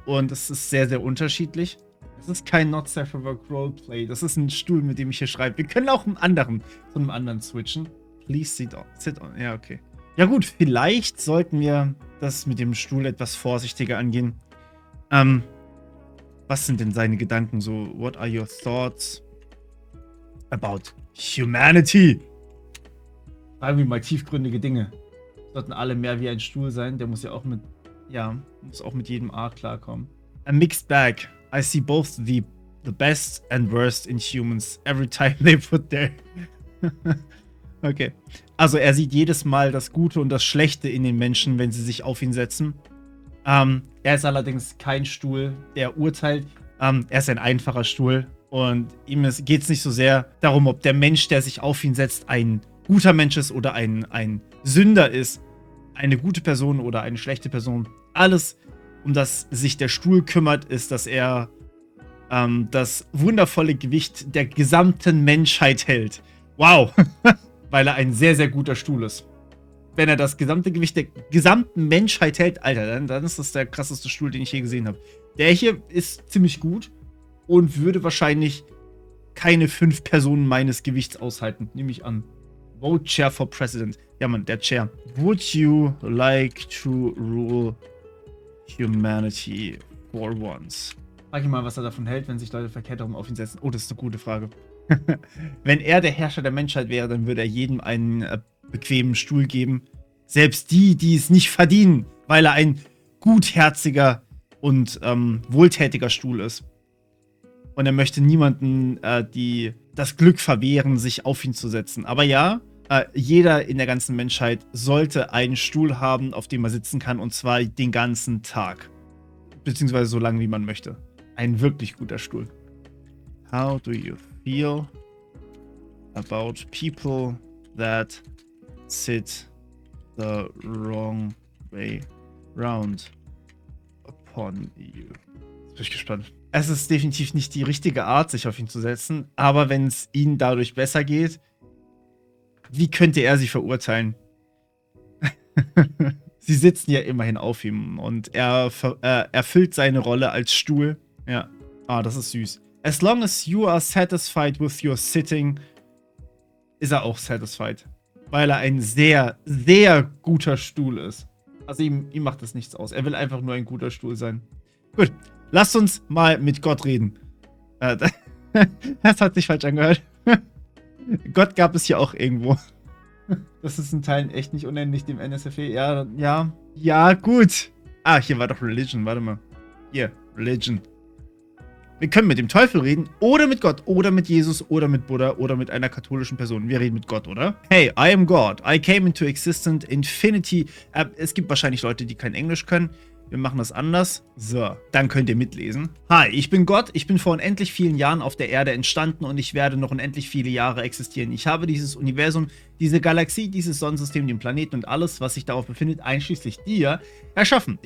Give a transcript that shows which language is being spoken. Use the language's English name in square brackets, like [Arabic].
[German] Und es ist sehr, sehr unterschiedlich. Das ist kein Not Safe for Work Roleplay. Das ist ein Stuhl, mit dem ich hier schreibe. Wir können auch zu einem anderen switchen. [English] Please sit on. [German] Ja, okay. Ja gut, vielleicht sollten wir das mit dem Stuhl etwas vorsichtiger angehen. Was sind denn seine Gedanken so? [English] What are your thoughts about humanity? [German] Fragen wir mal tiefgründige Dinge. Sollten alle mehr wie ein Stuhl sein. Der muss ja auch mit jedem A klarkommen. [English] A mixed bag. I see both the best and worst in humans every time they put their... [German] Okay. Also er sieht jedes Mal das Gute und das Schlechte in den Menschen, wenn sie sich auf ihn setzen. Er ist allerdings kein Stuhl, der urteilt. Er ist ein einfacher Stuhl. Und ihm geht es nicht so sehr darum, ob der Mensch, der sich auf ihn setzt, ein guter Mensch ist oder ein Sünder ist. Eine gute Person oder eine schlechte Person. Alles, um das sich der Stuhl kümmert, ist, dass er das wundervolle Gewicht der gesamten Menschheit hält. Wow! Weil er ein sehr, sehr guter Stuhl ist. Wenn er das gesamte Gewicht der gesamten Menschheit hält, Alter, dann ist das der krasseste Stuhl, den ich je gesehen habe. Der hier ist ziemlich gut und würde wahrscheinlich keine 5 Personen meines Gewichts aushalten, nehme ich an. [English] Vote Chair for President. [German] Ja, Mann, der Chair. [English] Would you like to rule humanity for once? [German] Frag ihn mal, was er davon hält, wenn sich Leute verkehrt darum auf ihn setzen. Oh, das ist eine gute Frage. Wenn er der Herrscher der Menschheit wäre, dann würde er jedem einen bequemen Stuhl geben. Selbst die es nicht verdienen, weil er ein gutherziger und wohltätiger Stuhl ist. Und er möchte niemanden das Glück verwehren, sich auf ihn zu setzen. Aber ja, jeder in der ganzen Menschheit sollte einen Stuhl haben, auf dem er sitzen kann, und zwar den ganzen Tag. Beziehungsweise so lange, wie man möchte. Ein wirklich guter Stuhl. [English] How do you feel about people that sit the wrong way round upon you? [German] Jetzt bin ich gespannt. Es ist definitiv nicht die richtige Art, sich auf ihn zu setzen, aber wenn es ihnen dadurch besser geht, wie könnte er sie verurteilen? Sie sitzen ja immerhin auf ihm und er erfüllt seine Rolle als Stuhl. Ja. Ah, das ist süß. [English] As long as you are satisfied with your sitting, [German] ist er auch satisfied. Weil er ein sehr, sehr guter Stuhl ist. Also ihm macht das nichts aus. Er will einfach nur ein guter Stuhl sein. Gut, lasst uns mal mit Gott reden. Das hat sich falsch angehört. Gott gab es hier auch irgendwo. Das ist in Teilen echt nicht unendlich, dem NSFW. Ja, gut. Ah, hier war doch Religion, warte mal. Hier, Religion. Wir können mit dem Teufel reden, oder mit Gott, oder mit Jesus, oder mit Buddha, oder mit einer katholischen Person. Wir reden mit Gott, oder? [English] Hey, I am God. I came into existence, infinity. [German] Es gibt wahrscheinlich Leute, die kein Englisch können. Wir machen das anders. So, dann könnt ihr mitlesen. Hi, ich bin Gott. Ich bin vor unendlich vielen Jahren auf der Erde entstanden und ich werde noch unendlich viele Jahre existieren. Ich habe dieses Universum, diese Galaxie, dieses Sonnensystem, den Planeten und alles, was sich darauf befindet, einschließlich dir, erschaffen.